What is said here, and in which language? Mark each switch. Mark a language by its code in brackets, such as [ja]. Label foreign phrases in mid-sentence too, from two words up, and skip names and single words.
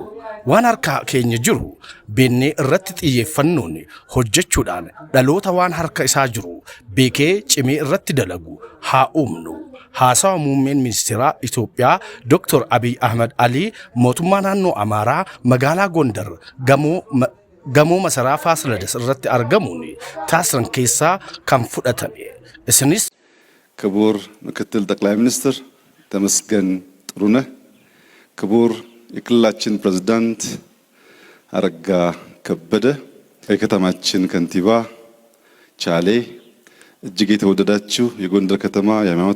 [om] Waan harka keenya jiru beennee irratti xiyyeeffannoon hojjechuudhaan dhaloota waan harka isaa jiru beekee cimee irratti dalagu haa uumnu. Haasawa muummeen ministeeraa Itoophiyaa Dr. Abiy Ahmed Ali mootummaa naannoo Amaaraa magaalaa Gondar gamoo masaraa Faasilidas irratti argamuun taasisan keessaa kan fudhatame. Isinis [am] ክቡር ምክትል ጠቅላይ ሚኒስትር ተመስገን ጥሩነህ፣ ክቡር የክልላችን ፕሬዝዳንት አረጋ ከበደ፣ የከተማችን ከንቲባ ቻሌ፣ እጅግ የተወደዳችሁ የጎንደር ከተማ የሃይማኖት